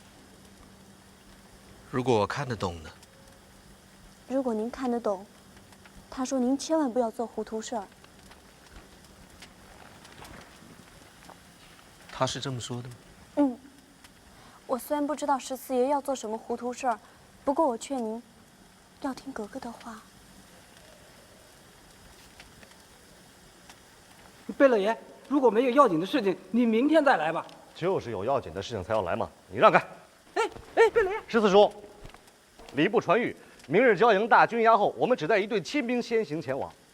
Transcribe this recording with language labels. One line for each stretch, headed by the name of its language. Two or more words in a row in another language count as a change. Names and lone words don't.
Chinese: 如果我看得懂呢？如果您看得懂，他說您千萬不要做糊塗事兒。他是這麼說的嗎？嗯。我雖然不知道十四爺要做什麼糊塗事兒，不過我勸您，要聽格格的話。貝勒爺，如果沒有要緊的事情，你明天再來吧。就是有要緊的事情才要來嘛，你讓開。哎，貝勒爺。十四叔，禮部傳諭，明日交營大軍壓後，我們只帶一隊親兵先行前往。